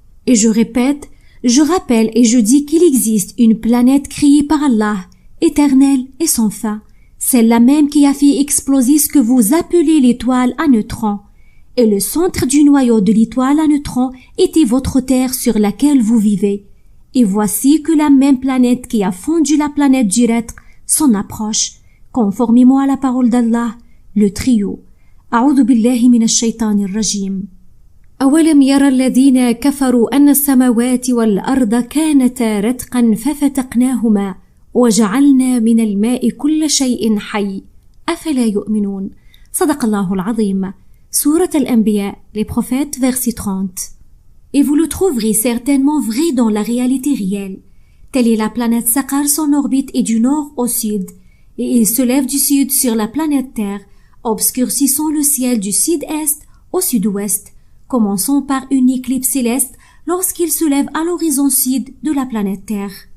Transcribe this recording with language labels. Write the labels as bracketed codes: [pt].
[fr] Et je répète, je rappelle et je dis qu'il existe une planète créée par Allah, éternelle et sans fin, celle-là même qui a fait exploser ce que vous appelez l'étoile à neutrons. Et le centre du noyau de l'étoile à neutrons était votre terre sur laquelle vous vivez. Et voici que la même planète qui a fondu la planète du rétq s'en approche, conformément à la parole d'Allah, le trio. [ar] أعوذ بالله من الشيطان الرجيم. أولم يرى الذين كفروا أن السماوات والأرض كانتا رتقا ففتقناهما وجعلنا من الماء كل شيء حي أفلا يؤمنون. صدق الله العظيم. [fr] Sourate Al-Anbiya, les prophètes, verset 30. Et vous le trouverez certainement vrai dans la réalité réelle. Telle est la planète Saqar, son orbite est du nord au sud, et il se lève du sud sur la planète Terre, obscurcissant le ciel du sud-est au sud-ouest, commençant par une éclipse céleste lorsqu'il se lève à l'horizon sud de la planète Terre.